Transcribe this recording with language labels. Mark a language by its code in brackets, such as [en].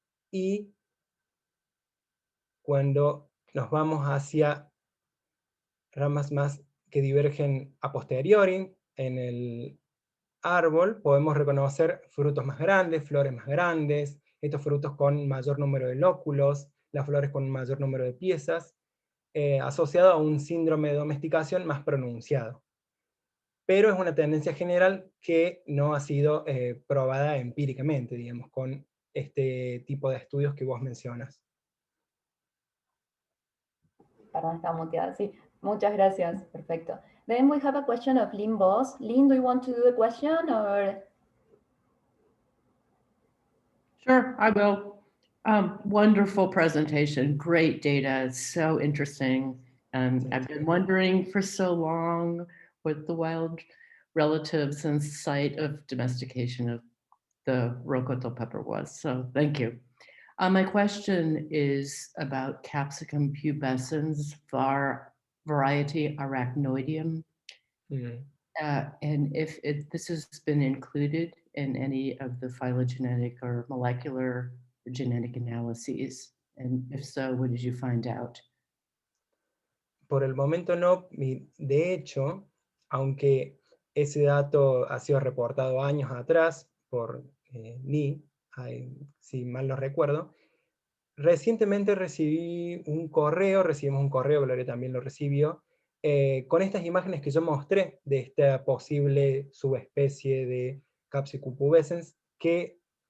[es] Y cuando nos vamos hacia ramas más que divergen a posteriori en el árbol, podemos reconocer frutos más grandes, flores más grandes, estos frutos con mayor número de lóculos, las flores con un mayor número de piezas, asociado a un síndrome de domesticación más pronunciado. Pero es una tendencia general que no ha sido probada empíricamente, digamos, con este tipo de estudios que vos mencionas. Perdón, estaba muteada, sí. Muchas gracias, perfecto. [en] Then we have a question of Lynn Boss. Lynn, do you want to do the question or? Sure, I will. Wonderful presentation, great data, it's so interesting. I've been wondering for so long what the wild relatives and site of domestication of the rocoto pepper was, so thank you. My question is about Capsicum pubescens, variety Arachnoideum. And if this has been included in any of the phylogenetic or molecular genetic analyses, and if so, what did you find out? [es] Por el momento no, de hecho, aunque ese dato ha sido reportado años atrás por Ni, si mal no recuerdo, recientemente recibimos un correo, Gloria también lo recibió, con estas imágenes que yo mostré de esta posible subespecie de Capsicum pubescens, que